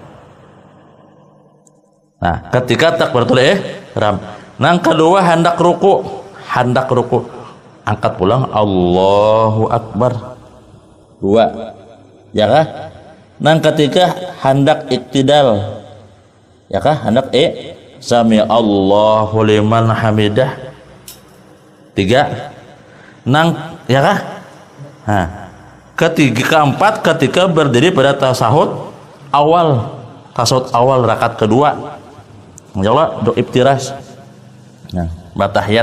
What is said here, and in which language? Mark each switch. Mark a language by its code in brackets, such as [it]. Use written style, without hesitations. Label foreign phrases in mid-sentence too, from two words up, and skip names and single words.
[bjn] Nah, ketika takbiratul ihram, nang kedua hendak ruku, angkat pulang [ar] الله أكبر. [bjn] 2. Ya kah? Nang ketiga hendak iktidal. Ya kah? Hendak [ar] سمع الله لمن حمده. [bjn] 3. Nang ya kah? Nah, keempat ketika berdiri pada tasahud awal rakaat kedua. Insyaallah doa iftiras. Nah, batahiyat.